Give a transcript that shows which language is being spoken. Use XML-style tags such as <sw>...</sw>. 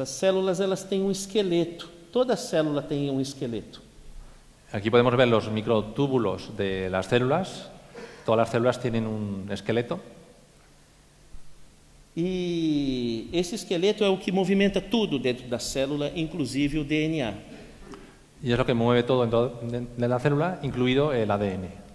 <pt>As células, elas têm um esqueleto. Toda célula tem um esqueleto.</pt> <es>Aquí podemos ver los microtúbulos de las células. Todas las células tienen un esqueleto.</es> <pt>E esse esqueleto é o que movimenta tudo dentro da célula, inclusive o DNA.</pt> <es>Y es lo que mueve todo dentro de la célula, incluido el ADN.</es>